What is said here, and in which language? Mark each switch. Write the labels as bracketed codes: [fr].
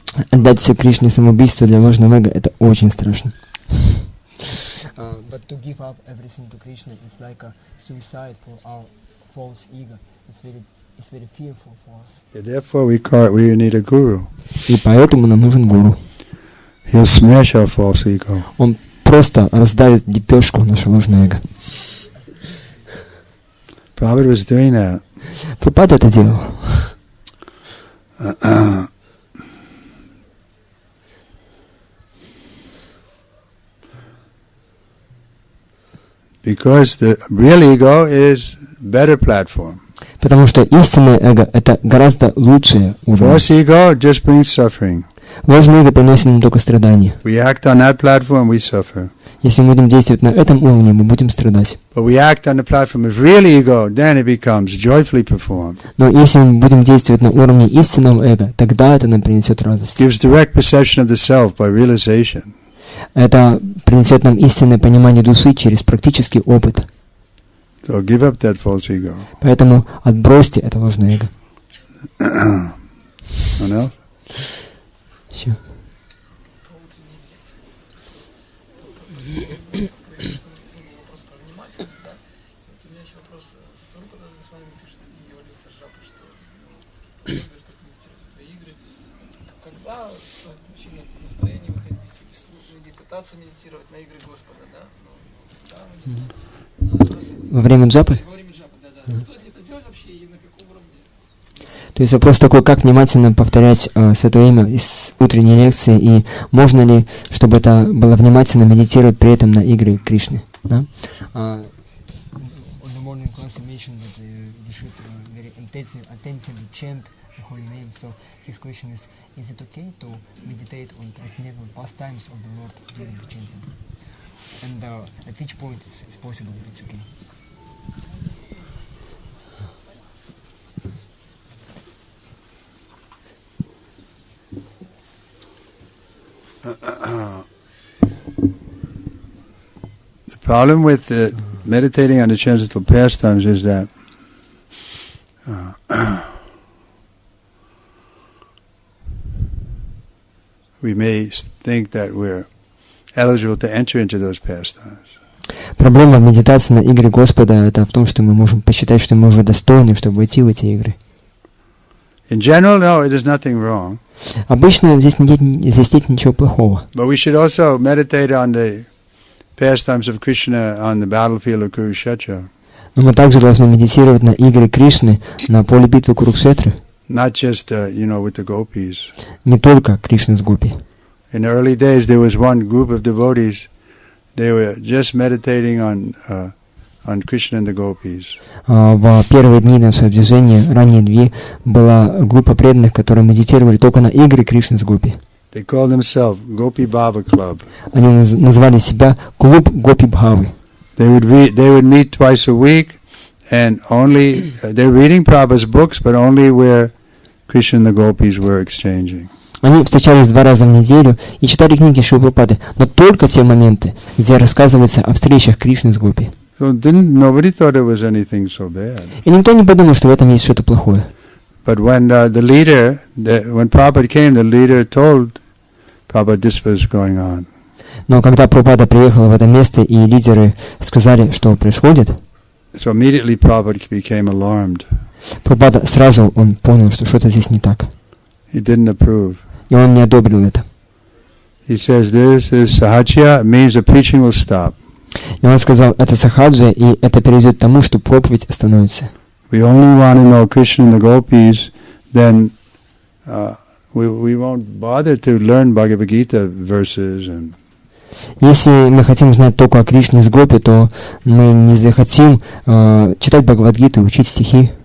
[ru] Отдать все Кришне самоубийство для ложного эго — это очень страшно. [en] But to give up everything to Krishna is like a suicide for our false ego. It's very fearful for us. Yeah, therefore we need a guru. [ru] И поэтому нам нужен гуру. [en] He'll smash our false ego. [ru] Он просто раздавит лепешку наше ложное эго. [en] Prabhupada was doing that. [ru] Прабхупада это делал. [en] Because the real ego is better platform. [ru] Потому что истинное эго — это гораздо лучшее уровень. [en] False ego just brings suffering. [ru] Ложное эго приносит нам только страдания. [en] We act on that platform, we suffer. [ru] Если мы будем действовать на этом уровне, мы будем страдать. [en] But we act on the platform of real ego, then it becomes joyfully performed. [ru] Но если мы будем действовать на уровне истинного эго, тогда это нам принесет радость. [en] Gives direct perception of the self by realization. [ru] Это принесет нам истинное понимание души через практический опыт. [en] So give up that false ego. [ru] Поэтому отбросьте это ложное эго. [en] Anyone else? [ru] Все. Вопрос про внимательность, да? Вот у меня еще вопрос. Потом с вами пишет в книге «Родился» что игры. Когда стоит вообще настроение выходить или пытаться медитировать на игры Господа, да? Во время джапы? Во время джапы, да. Стоит ли это делать вообще и на каком уровне? То есть вопрос такой, как внимательно повторять Святое Имя из утренней лекции, и можно ли, чтобы это было внимательно медитировать при этом на игры Кришны? Да? [en] On the morning class you mentioned that we should very attentively chant the holy name. So his question is it okay to meditate on transcendental pastimes of the Lord during the chanting? And at which point it's possible, it's okay. The problem with meditating on the transcendental pastimes is that we may think that we're eligible to enter into those pastimes. [ru] Проблема в медитации на игры Господа это в том, что мы можем посчитать, что мы уже достойны, чтобы войти в эти игры. [en] In general, no, there's nothing wrong. [ru] Обычно здесь нет ничего плохого. [en] But we should also meditate on the pastimes of Krishna on the battlefield of Kurukshetra. [ru] Но мы также должны медитировать на игры Кришны на поле битвы Курукшетры. [en] Not just, with the gopis. [ru] Не только Кришна с гопи. [en] In the early days, there was one group of devotees. They were just meditating on Krishna and the gopis. [ru] В первые дни нашего движения, ранние была группа преданных, которые медитировали только на игры Кришны с гопи. [en] They called themselves Gopi Bhava Club. [ru] Они назвали себя клуб Гопи Бхавы. [en] They would meet twice a week, and only they're reading Prabhupada's books, but only where Krishna and the gopis were exchanging. [ru] Они встречались 2 раза в неделю и читали книги Шрилы Прабхупады, но только те моменты, где рассказывается о встречах Кришны с гопи. [en] So nobody thought it was anything so bad. [ru] И никто не подумал, что в этом есть что-то плохое. [en] But when when Prabhupada came, the leader told Prabhupada this was going on. [ru] Но когда Прабхупада приехал в это место, и лидеры сказали, что происходит, [en] So immediately Prabhupada became alarmed. [ru] Прабхупада сразу он понял, что что-то здесь не так. [en] He didn't approve. [ru] И он не одобрил это. [en] He says this is sahajya, means the preaching will stop. [ru] И он сказал, это сахаджа, и это приведет к тому, что проповедь остановится. [en] We only want to know Krishna and the gopis, then we won't bother to learn Bhagavad Gita verses and. [ru] Если мы хотим знать только о Кришне с гопи, то мы не захотим читать Бхагавад-гиту, учить стихи.